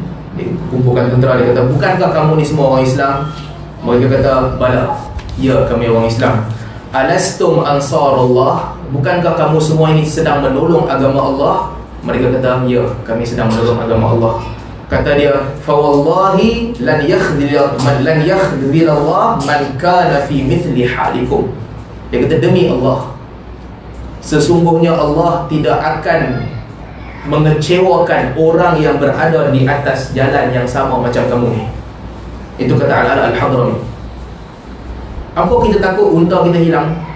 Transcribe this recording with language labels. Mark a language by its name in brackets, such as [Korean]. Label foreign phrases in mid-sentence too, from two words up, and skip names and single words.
[Malay] Dia kumpulkan tentera, dia kata, bukankah kamu ni semua orang Islam? Mereka kata, bala, ya kami orang Islam. [Arabic] ألستم أنصار الله, [Malay] bukankah kamu semua ini sedang menolong agama Allah? Mereka kata, ya kami sedang menolong agama Allah. Kata dia, [Arabic] فوالله لن يخذل الله من كان في مثل حالكم. [Malay] Dia kata, demi Allah, sesungguhnya Allah tidak akan mengecewakan orang yang berada di atas jalan yang sama macam kamu ni. Itu kata Al-Ala Al-Hadrami. Apa kita takut unta kita hilang?